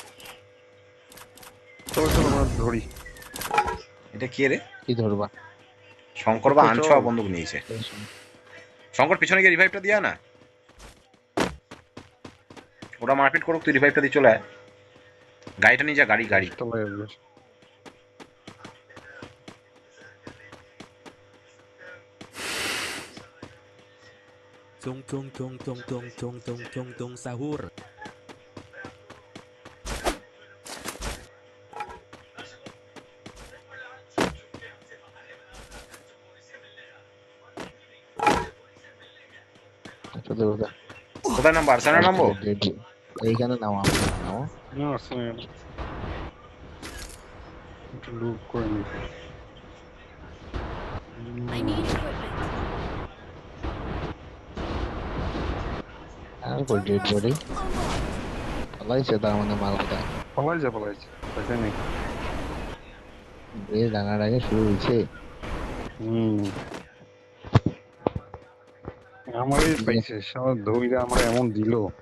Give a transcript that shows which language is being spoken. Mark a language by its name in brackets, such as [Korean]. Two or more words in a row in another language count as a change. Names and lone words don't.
[Bangla] চলো চলো আমরা ধরি। এটা কে রে? কি ধরবা? শঙ্কর বা চল। আনছোয়া বন্দুক নিয়েছে। শঙ্কর পিছনে গিয়ে রিভাইভটা দিয়া না। ওরা মারপিট করুক, তুই রিভাইভটা দিয়ে চলে আয়। গাড়িটা নিয়ে যা, গাড়ি গাড়ি। তলায় আসবে। Tung tung tung tung tung tung tung tung tung sahur. চলে ওটা। কোথায় নামবো? আর্সানে নামবো? এইখানে নাও, নাও। না আসছে না। একটু লুক করে নি। [English] I need equipment. [Bangla] আর কই ডেড বডি? পালাইছে তার মানে মাল কোথায়? পালাইছে পয়সা নেই। বেশ ডাঙার আগে শুরু হয়েছে। আমারই পাইছে সব ধইরা আমরা এমন দিল।